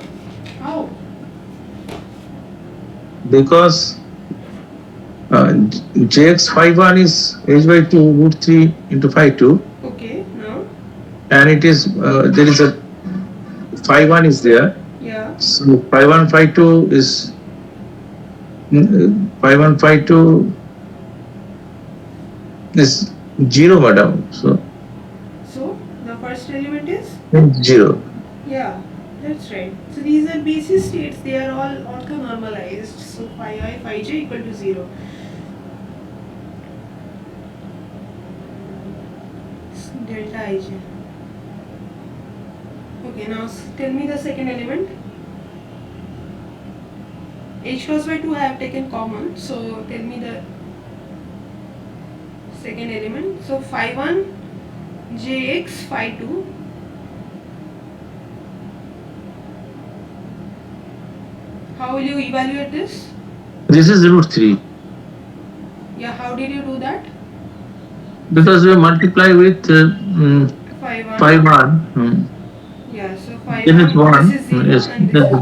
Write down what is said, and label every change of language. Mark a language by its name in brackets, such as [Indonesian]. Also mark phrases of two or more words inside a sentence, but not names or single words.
[English] How? Because jx phi 1 is h by 2 root 3 into phi 2. Okay, now? And it is, there is a phi 1 is there. Yeah. So phi 1 phi 2 is phi 1 phi 2 is 0, madam. So the first element is 0. Yeah, that's right. So these are basis states, they are all orthonormalized. So phi I phi j equal to 0. Delta ij. Okay, now tell me the second element. H cross by 2 I have taken common, so tell me the second element. So phi 1 jx phi 2 How will you evaluate this? This is root 3 Yeah, how did you do that? So because we multiply with 5 5 1. 1. Yeah, so 5 Then it's 1, this 1. is 0 Yes, and this that's